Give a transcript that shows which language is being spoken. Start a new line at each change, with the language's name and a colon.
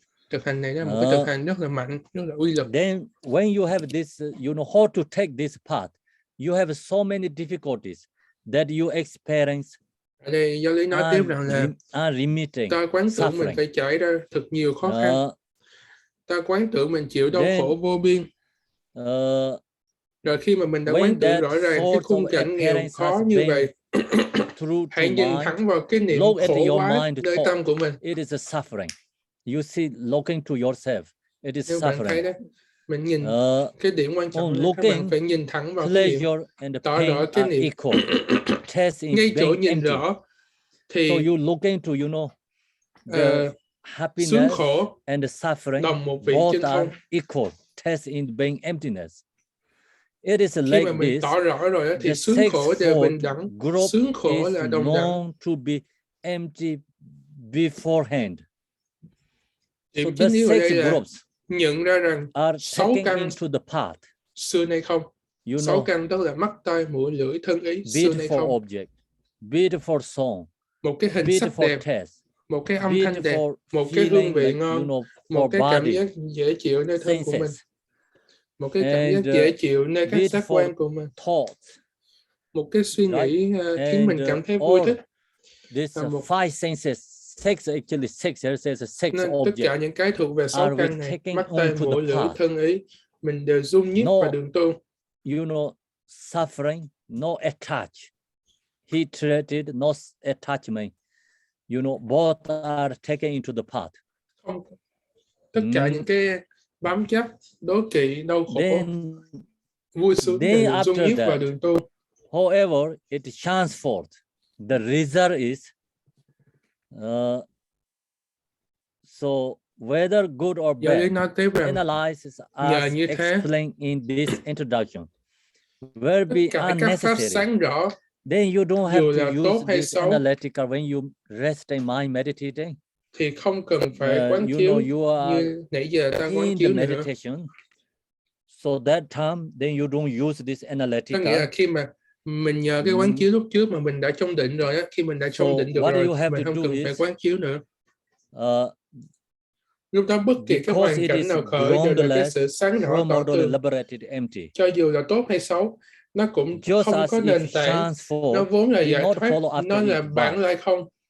Vietnamese: Thực hành này là một cái thực hành rất là mạnh, rất là uy lực.
English: Then when you have this, how to take this path, you have so many difficulties that you experience.
Vietnamese: Ở đây giáo lý nói tiếp rằng là ta quán tưởng mình phải trải ra thật nhiều khó khăn. Ta quán tưởng mình chịu đau khổ vô biên. Rồi khi mà mình đã quán tưởng rõ ràng cái khung cảnh nghèo khó như vậy, hãy nhìn thẳng vào cái niệm khổ quá nơi tâm của mình.
English: It is a suffering. You see, looking to yourself, it is suffering.
Vietnamese: Đó, mình nhìn cái điểm quan trọng là các bạn phải nhìn thẳng vào cái niệm, tỏ rõ cái niệm. Ngay chỗ nhìn rõ thì
English: so you looking to, the happiness and the suffering both are equal. Test in being emptiness. It is like
Vietnamese: khi mà mình tỏ rõ rồi thì sướng khổ đều bình đẳng. Sướng khổ là đồng đẳng.
English: To be empty beforehand.
Vietnamese: Điểm chính yếu ở đây là nhận ra rằng 6 căn xưa nay không. 6 căn đó là mắt, tai, mũi, lưỡi, thân ý, xưa nay không.
English: Object, beautiful song,
Vietnamese: một cái hình sắc đẹp, một cái âm thanh đẹp, một cái hương vị ngon, một cái cảm giác dễ chịu nơi thân của mình, một cái cảm giác dễ chịu nơi các giác quan của mình, một cái suy nghĩ khiến mình cảm thấy vui thích.
English: Five senses. Six there's a six object.
Vietnamese: Tất cả những cái thuộc về 6 căn này, mắt, tai, mũi, lưỡi, thân ý, mình đều dung nhiếp vào đường tu.
English: Suffering, no attach. Hatred, no attachment. Both are taken into the path.
Vietnamese: Không, tất cả những cái bám chấp, đố kỵ, đau khổ, vui sướng đều dung nhiếp vào đường tu.
English: However, it transformed. The result is so whether good or bad, analysis as explained in this introduction. Will be unnecessary. Then you don't have to use this analytical when you rest in mind meditating.
Vietnamese: Thì không cần phải quán chiếu như nãy giờ ta quán chiếu nữa.
English: So that time, then you don't use this analytical.
Vietnamese: Có nghĩa là khi mà mình nhờ cái quán chiếu lúc trước mà mình đã trong định rồi á, khi mình đã trong định được rồi, mình không cần phải quán chiếu nữa. Lúc đó bất kỳ cái hoàn cảnh nào khởi đều là cái sự sáng rõ tỏ tường. Cho dù là tốt hay xấu, nó cũng không có nền tảng, nó vốn là giải thoát, nó là bản lai không.